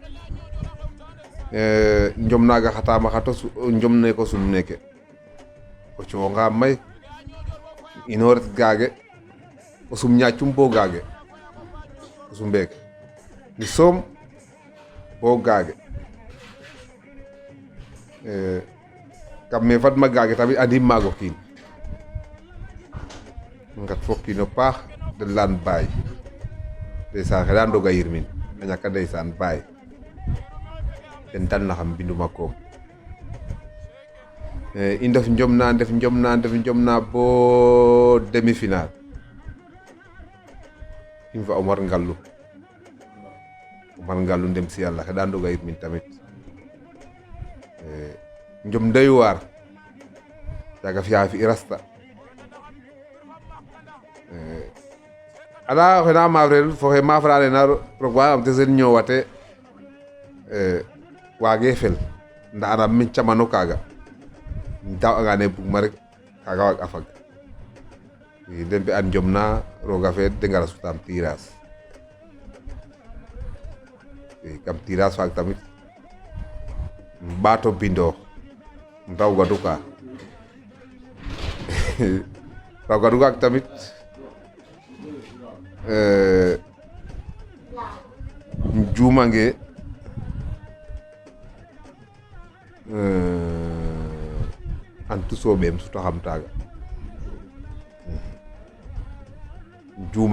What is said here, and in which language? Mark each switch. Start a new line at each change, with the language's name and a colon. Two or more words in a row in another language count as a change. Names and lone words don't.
Serer: njom naaga xatama xato njom ne ko sum neke o coonga may ino ret gaage o sum ñaacum bo gaage o sumbeeke mi soom bo gaage kam me fadma gaage tamit andim maago kiin ngat fo kiino paax de laan baay ndeysaan xeɗa ndoga yirmin a ñaka ndeysaan baay ten dalna xam mbinduma koom i ndef njom na bo demi final im fa Omar Ngallu ndem si Yàlla xeɗa ndoga yirmin tamit njom doy waar yaga fiya fi i rasta anda oxe na maafrel fo xe maafra lena roog waagam te sen ñoowate waage fel nda anam min camano kaaga um daaw'anga ne bugma rek kaaga waag a fag i den mbi'an njom na rooga feed de ngara sutaam tirage i kam tirage faak tamit um ɓaato bindoox um raw gadu ka raw gadu kaak tamit um juumange antu soɓeem sutaxam taaga um